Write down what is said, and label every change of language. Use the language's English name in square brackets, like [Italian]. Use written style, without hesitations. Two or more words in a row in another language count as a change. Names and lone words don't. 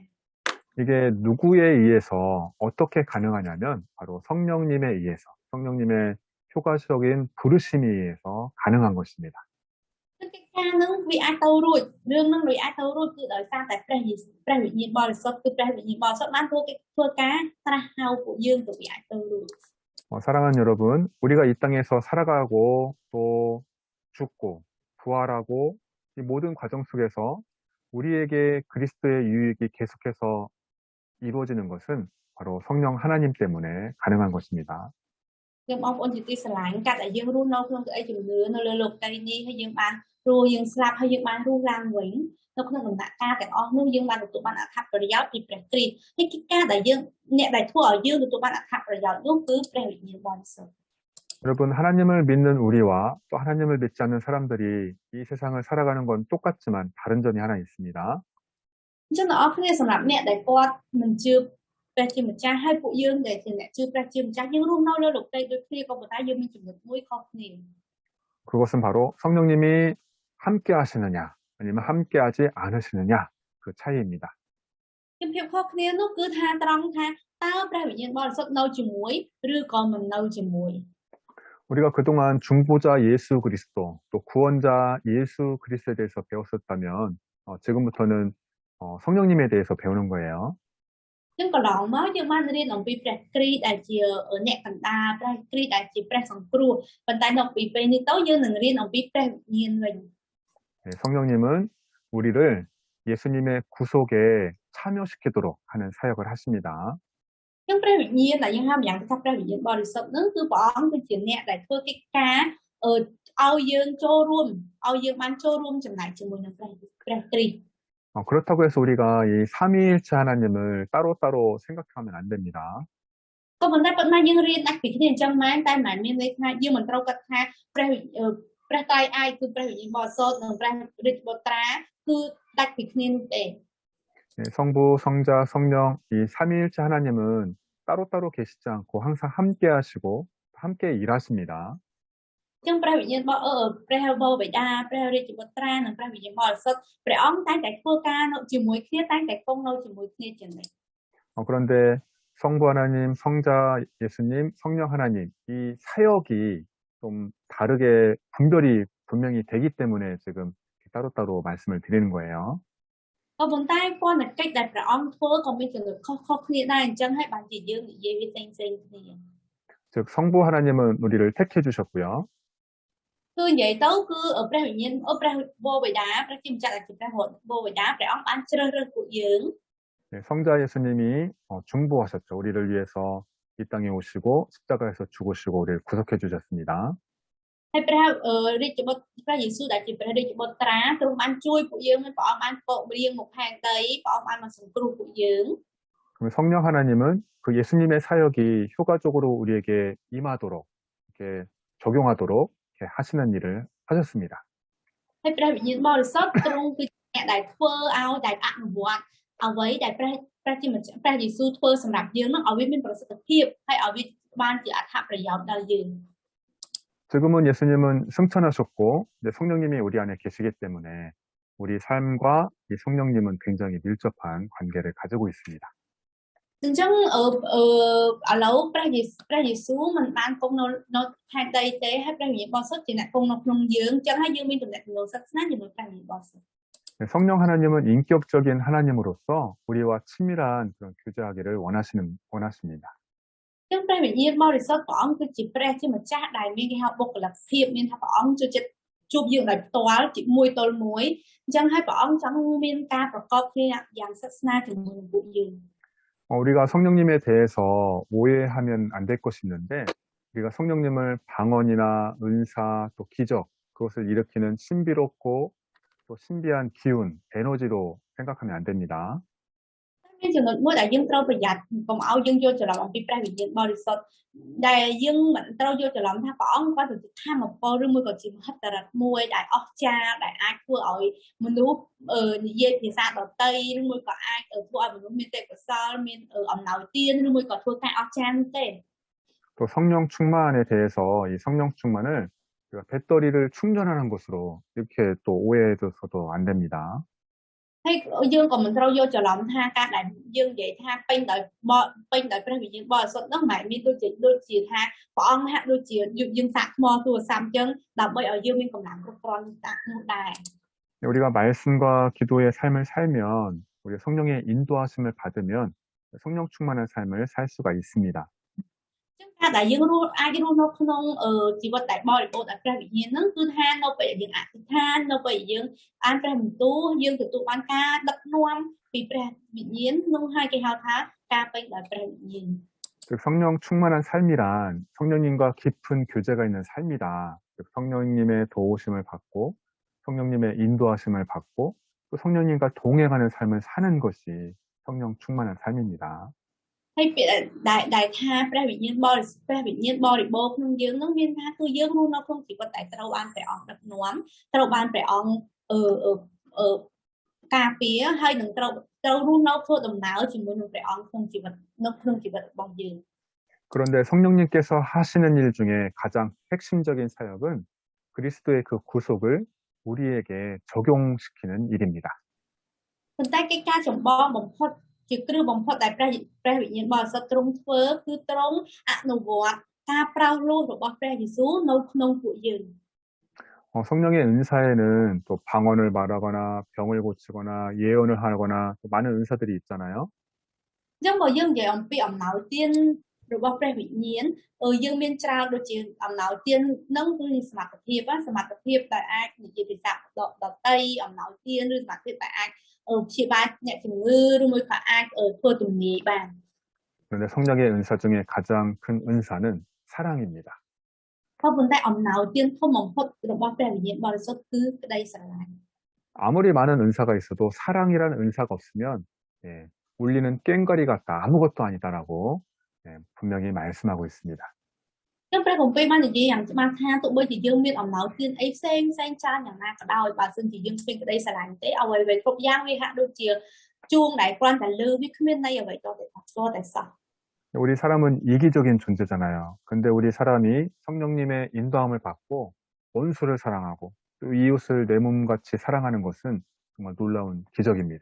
[Korean] 이게 누구에 의해서 어떻게 가능하냐면 바로 성령님에 의해서 성령님의 효과적인 부르심에 의해서 가능한 것입니다. [Khmer] កិច្ចការនឹងវាអាចទៅរួចរឿងនឹងវាអាចទៅរួចគឺដោយសារតែព្រះវិញ្ញាណបរិសុទ្ធគឺព្រះវិញ្ញាណបរិសុទ្ធបានធ្វើការត្រាស់ហៅពួកយើងទៅវាអាចទៅរួច [Korean] 사랑하는 여러분, 우리가 이 땅에서 살아가고 또 죽고 부활하고 이 모든 과정 속에서 우리에게 그리스도의 유익이 계속해서 이루어지는 것은 바로 성령 하나님 때문에 가능한 것입니다. [Khmer] យើងបងប្អូនជាទីស្រឡាញ់កាត់ឲ្យយើងរស់នៅក្នុងក្តីជំនឿនៅលើលោកដីនេះហើយយើងបានរស់យើងស្លាប់ហើយយើងបានរស់ឡើងវិញនៅក្នុងដំណាក់កាលទាំងអស់នោះយើងបានទទួលបានអត្ថប្រយោជន៍ពីព្រះគ្រីស្ទហើយកិច្ចការដែលយើងអ្នកដែលធ្វើឲ្យយើងទទួលបានអត្ថប្រយោជន៍នោះគឺព្រះវិញ្ញាណបរិសុទ្ធ [Korean] 여러분, 하나님을 믿는 우리와 또 하나님을 믿지 않는 사람들이 이 세상을 살아가는 건 똑같지만 다른 점이 하나 있습니다. [Khmer] អញ្ចឹងអ្នកគ្នាសម្រាប់អ្នកដែលគាត់មិនជឿព្រះជាម្ចាស់ហើយពួកយើងដែលជាអ្នកជឿព្រះជាម្ចាស់យើងរស់នៅលើលោកដីដូចគ្នាក៏ប៉ុន្តែយើងមានចំណុចមួយខុសគ្នា [Korean] 그것은 바로 성령님이 함께 하시느냐 아니면 함께 하지 않으시느냐 그 차이입니다. [Khmer] ភាពខុសគ្នានោះគឺថាត្រង់ថាតើព្រះវិញ្ញាណបរិសុទ្ធនៅជាមួយឬក៏មិននៅជាមួយ [Korean] 우리가 그동안 중보자 예수 그리스도 또 구원자 예수 그리스도에 대해서 배웠었다면 지금부터는 성령님에 대해서 배우는 거예요. [Khmer] ចឹងកន្លងមកយើងបានរៀនអំពីព្រះគ្រីស្ទដែលជាអ្នកកណ្ដាលព្រះគ្រីស្ទដែលជាព្រះសង្គ្រោះប៉ុន្តែនៅពីពេលនេះទៅយើងនឹងរៀនអំពីព្រះវិញ្ញាណវិញ [Korean] 네, 성령님은 우리를 예수님의 구속에 참여시키도록 하는 사역을 하십니다. [Khmer] ចឹងព្រះវិញ្ញាណដែលយើងហៅម្យ៉ាងទៅថាព្រះវិញ្ញាណបរិសុទ្ធហ្នឹងគឺព្រះអង្គគឺជាអ្នកដែលធ្វើកិច្ចការឲ្យយើងចូលរួមឲ្យយើងបានចូលរួមចំណែកជាមួយនឹងព្រះគ្រីស្ទ [Korean] 그렇다고 해서 우리가 이 삼위일체 하나님을 따로따로 생각하면 안 됩니다. [Khmer] ក៏ប៉ុន្តែប៉ុន្តែយើងរៀនដាច់ពីគ្នាអញ្ចឹងមែនតែមិនមែនមានន័យថាយើងមិនត្រូវគិតថាព្រះត្រៃឯកគឺព្រះវិញ្ញាណបរិសុទ្ធនិងព្រះរាជបុត្រាគឺដាច់ពីគ្នានោះទេ [Korean] 성부, 성자, 성령 이 삼위일체 하나님은 따로따로 계시지 않고 항상 함께 하시고 함께 일하십니다. [Khmer] ចឹងព្រះវិញ្ញាណព្រះបិតាព្រះរាជបុត្រានិងព្រះវិញ្ញាណបរិសុទ្ធព្រះអង្គតែងតែធ្វើការនៅជាមួយគ្នាតែងតែគង់នៅជាមួយគ្នាជានិច្ច [Korean] 그런데 성부 하나님, 성자 예수님, 성령 하나님 이 사역이 좀 다르게 분별이 분명히 되기 때문에 지금 따로따로 말씀을 드리는 거예요. [Khmer] ក៏ប៉ុន្តែគាត់នៅកិច្ចដែលព្រះអង្គធ្វើក៏មានចំណុចខុសៗគ្នាដែរអញ្ចឹងហើយបានជាយើងនិយាយវាផ្សេងៗគ្នា [Korean] 즉 성부 하나님은 우리를 택해 주셨고요. [Khmer] គឺនិយាយទៅគឺព្រះវិញ្ញាណព្រះបិតាព្រះជាម្ចាស់ដែលជាព្រះបិតាព្រះអង្គបានជ្រើសរើសពួកយើង [Korean] 성자 예수님이 중보하셨죠. 우리를 위해서 이 땅에 오시고 십자가에서 죽으시고 우리를 구속해 주셨습니다. [Khmer] ហើយព្រះរាជបុត្រព្រះយេស៊ូវដែលជាព្រះរាជបុត្រាទ្រង់បានជួយពួកយើងហើយព្រះអង្គបានពករៀងមកផែនដីព្រះអង្គបានមកសង្គ្រោះពួកយើង [Korean] 그럼 성령 하나님은 그 예수님의 사역이 효과적으로 우리에게 임하도록 이렇게 적용하도록 이렇게 하시는 일을 하셨습니다. [Khmer] ហើយព្រះវិញ្ញាណបរិសុទ្ធទ្រង់គឺអ្នកដែលធ្វើឲ្យដែលអនុវត្តអ្វីដែលព្រះជាម្ចាស់ព្រះយេស៊ូវធ្វើសម្រាប់យើងនឹងឲ្យវាមានប្រសិទ្ធភាពហើយឲ្យវាបានជាអត្ថប្រយោជន៍ដល់យើង [Korean] 지금은 예수님은 승천하셨고 이제 성령님이 우리 안에 계시기 때문에 우리 삶과 이 성령님은 굉장히 밀접한 관계를 가지고 있습니다. [Khmer] អញ្ចឹងឥឡូវព្រះយេស៊ូវមិនបានគង់នៅផែនដីទេហើយព្រះវិញ្ញាណបរិសុទ្ធជាអ្នកគង់នៅក្នុងយើងអញ្ចឹងហើយយើងមានទំនាក់ទំនងសិក្សាជាមួយព្រះវិញ្ញាណបរិសុទ្ធ [Korean] 성령 하나님은 인격적인 하나님으로서 우리와 친밀한 그런 교제하기를 원하십니다. [Khmer] អញ្ចឹងព្រះវិញ្ញាណបរិសុទ្ធព្រះអង្គគឺជាព្រះជាម្ចាស់ដែលមានគេហៅបុគ្គលិកភាពមានថាព្រះអង្គជួយចិត្តជួបយើងដោយផ្ទាល់ជាមួយទល់មួយអញ្ចឹងហើយព្រះអង្គចង់មានការប្រកបគ្នាយ៉ាងសិទ្ធស្នាលជាមួយនឹងពួកយើង [Korean] 우리가 성령님에 대해서 오해하면 안 될 것이 있는데 우리가 성령님을 방언이나 은사 또 기적 그것을 일으키는 신비롭고 또 신비한 기운, 에너지로 생각하면 안 됩니다. [Khmer] មានចំណុចមួយដែលយើងត្រូវប្រយ័ត្នកុំឲ្យយើងយល់ច្រឡំអំពីព្រះវិញ្ញាណបរិសុទ្ធដែលយើងមិនត្រូវយល់ច្រឡំថាព្រះអង្គគាត់ជាធម្មពលឬមួយក៏ជាមហិទ្ធិឫទ្ធិមួយដែលអស្ចារ្យដែលអាចធ្វើឲ្យមនុស្សនិយាយភាសាដទៃឬមួយក៏អាចធ្វើឲ្យមនុស្សមានទេពកោសល្យមានអំណោយទានឬមួយក៏ធ្វើការអស្ចារ្យនោះទេ [Korean] 또 성령 충만에 대해서 이 성령 충만을 우리가 배터리를 충전하는 것으로 이렇게 또 오해해서도 안 됩니다. [Khmer] ហើយយើងក៏មិនត្រូវយកច្រឡំថាការដែលយើងនិយាយថាពេញដោយព្រះវិញ្ញាណបរិសុទ្ធនោះមិនមែនមានដូចជាថាព្រះអង្គហាក់ដូចជាយើងសាកថ្មទូរស័ព្ទអញ្ចឹងដើម្បីឲ្យយើងមានកម្លាំងគ្រប់គ្រាន់នោះដែរ [Korean] 우리가 말씀과 기도의 삶을 살면 우리 성령의 인도하심을 받으면 성령 충만한 삶을 살 수가 있습니다. [Khmer] ចឹងការដែលយើងអាចរស់នៅក្នុងជីវិតដែលបរិបូរណ៍ដោយព្រះវិញ្ញាណហ្នឹងគឺថានៅពេលយើងអធិដ្ឋាននៅពេលយើងអានព្រះបន្ទូលយើងទទួលបានការដឹកនាំពីព្រះវិញ្ញាណនោះហើយគេហៅថាការពេញដោយព្រះវិញ្ញាណ [Korean] 즉 성령 충만한 삶이란 성령님과 깊은 교제가 있는 삶이다. 즉 성령님의 도우심을 받고 성령님의 인도하심을 받고 또 성령님과 동행하는 삶을 사는 것이 성령 충만한 삶입니다. [Khmer] ហើយពាក្យដែលថាព្រះវិញ្ញាណបរិសុទ្ធព្រះវិញ្ញាណបរិបូរណ៍ក្នុងយើងនឹងមានថាគឺយើងរស់នៅក្នុងជីវិតដែលត្រូវបានព្រះអង្គដឹកនាំត្រូវបានព្រះអង្គការពារហើយនឹងត្រូវរស់នៅធ្វើដំណើរជាមួយនឹងព្រះអង្គក្នុងជីវិតរបស់យើង [Korean] 그런데 성령님께서 하시는 일 중에 가장 핵심적인 사역은 그리스도의 그 구속을 우리에게 적용시키는 일입니다. [Khmer] ប៉ុន្តែកិច្ចការចម្បងបំផុតជាគ្រឹះបំផុតដែលព្រះវិញ្ញាណបរិសុទ្ធទ្រង់ធ្វើគឺទ្រង់អនុវត្តការប្រោសលោះរបស់ព្រះយេស៊ូវនៅក្នុងពួកយើង [Korean] 성령의 은사에는 또 방언을 말하거나 병을 고치거나 예언을 하거나 또 많은 은사들이 있잖아요. [Khmer] អញ្ចឹងបើយើងនិយាយអំពីអំណោយទានរបស់ព្រះវិញ្ញាណយើងមានច្រើនដូចជាអំណោយទាននឹងគឺសមត្ថភាពដែលអាចនិយាយភាសាដតីអំណោយទានឬសមត្ថភាពដែលអាចព្យាបាលអ្នកជំងឺឬមួយក៏អាចធ្វើទំនាយបាន [Korean] 그런데 성령의 은사 중에 가장 큰 은사는 사랑입니다. [Khmer] ក៏ប៉ុន្តែអំណោយទានធំបំផុតរបស់ព្រះវិញ្ញាណបរិសុទ្ធគឺក្តីស្រឡាញ់ [Korean] 아무리 많은 은사가 있어도 사랑이라는 은사가 없으면 울리는 꽹과리 같다, 아무것도 아니다라고 분명히 말씀하고 있습니다. [Khmer] ចឹងព្រះគម្ពីរបាននិយាយយ៉ាងច្បាស់ថាទោះបីជាយើងមានអំណោយទានអីផ្សេងច្រើនយ៉ាងណាក៏ដោយបើសិនជាយើងគ្មានក្តីស្រឡាញ់ទេអ្វីៗគ្រប់យ៉ាងវាហាក់ដូចជាជួងដែលគ្រាន់តែលើវាគ្មានន័យអ្វីតតែសោះ [Korean] 우리 사람은 이기적인 존재잖아요. 근데 우리 사람이 성령님의 인도함을 받고 원수를 사랑하고 또 이웃을 내 몸같이 사랑하는 것은 정말 놀라운 기적입니다.